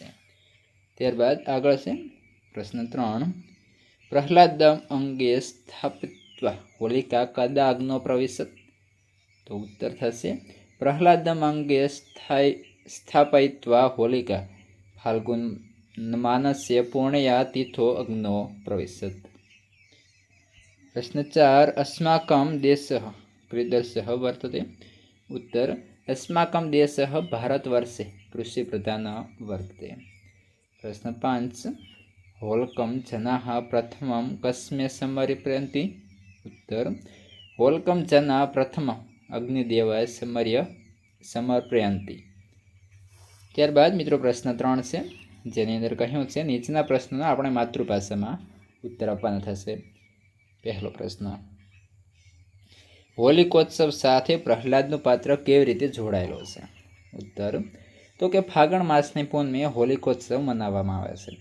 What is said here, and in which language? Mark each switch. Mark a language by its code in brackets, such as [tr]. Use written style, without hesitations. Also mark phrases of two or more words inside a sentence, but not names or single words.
[gu] ત્યારબાદ આગળ છે પ્રશ્ન 3, [sa] પ્રહલાદમ અંગે સ્થાપિત્વા હોલિકા કદા અગ્નો પ્રવિશત. [gu] તો ઉત્તર થશે [sa] પ્રહલાદમ અંગે સ્થાપયિત્વા હોલિકા ફાલ્ગુન માનસ્ય પૂર્ણયા તિથો અગ્નો પ્રવિશત. [gu] પ્રશ્ન 4, [sa] अस्माकं देशः कीदृशः वर्तते. उत्तर, अस्माकं देशः भारतवर्षे कृषिप्रधानः वर्तते. प्रश्न 5, होल्कं जनाः प्रथमं कस्मै समर्पयन्ति. उत्तर, होल्कं जनाः प्रथमं अग्निदेवाय समर्पयन्ति. [gu] ત્યારબાદ મિત્રો પ્રશ્ન 3 છે, જેની અંદર કહ્યું છે નીચેના પ્રશ્નોના આપણે માતૃભાષામાં ઉત્તર આપવાના થશે. પહેલો પ્રશ્ન, હોલિકોત્સવ સાથે પ્રહલાદનું પાત્ર કેવી રીતે જોડાયેલો છે. ઉત્તર, તો કે ફાગણ માસની પૂનમે હોલિકોત્સવ મનાવવામાં આવે છે.